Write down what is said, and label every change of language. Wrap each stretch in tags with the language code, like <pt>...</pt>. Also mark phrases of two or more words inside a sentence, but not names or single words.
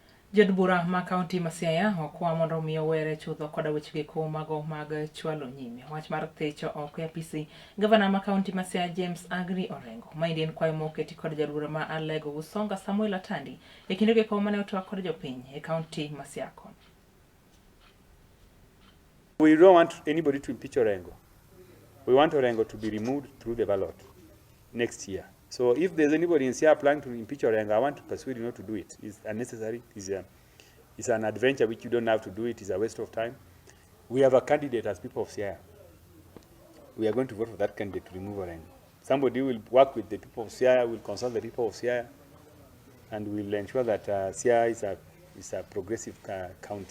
<luo>Jod bura ma kaunti ma Siaya okwa mondo omiyo were chutho koda weche giko mago mag chwalo nyime wach mar thecho oko apisi gavana ma kaunti ma Siaya James Agri Orengo maendi en kwayo moketi kod jadbura ma Alego Usonga Samuel Atandi e kinde giko mane otwak kod jopiny e kaunti ma Siaya.</luo> <en>We don't want anybody to impeach Orengo. We want Orengo to be removed through the ballot next year. So if there's anybody in Siaya planning to impeach Orengo, I want to persuade you not to do it. It's unnecessary. It's an adventure which you don't have to do it. It's a waste of time. We have a candidate as people of Siaya. We are going to vote for that candidate to remove Orengo. Somebody will work with the people of Siaya, will consult the people of Siaya, and will ensure that Siaya is a progressive county.</en>